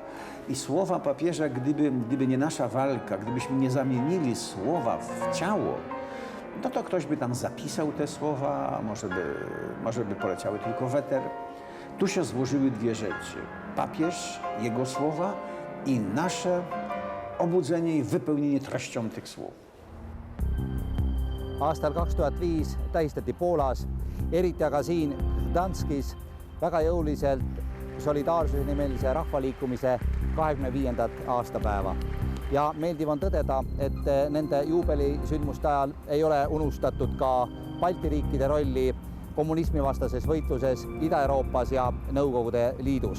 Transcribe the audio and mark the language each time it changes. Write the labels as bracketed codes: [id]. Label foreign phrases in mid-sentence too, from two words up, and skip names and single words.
[pl] I słowa papieża, gdyby nie nasza walka, gdybyśmy nie zamienili słowa w ciało, to ktoś by tam zapisał te słowa, może by poleciały tylko weter. Tu się złożyły dwie rzeczy. Papież, jego słowa i nasze obudzenie i wypełnienie treścią tych słów. [et] Aastal 2005 tähistati Poolas, eriti aga siin Gdanskis, väga jõuliselt solidaarsuse nimelise rahvaliikumise 25. aastapäeva. Ja meeldiv on tõdeda, et nende juubelisündmuste ajal ei ole unustatud ka Balti riikide rolli kommunismivastases võitluses Ida-Euroopas ja Nõukogude Liidus.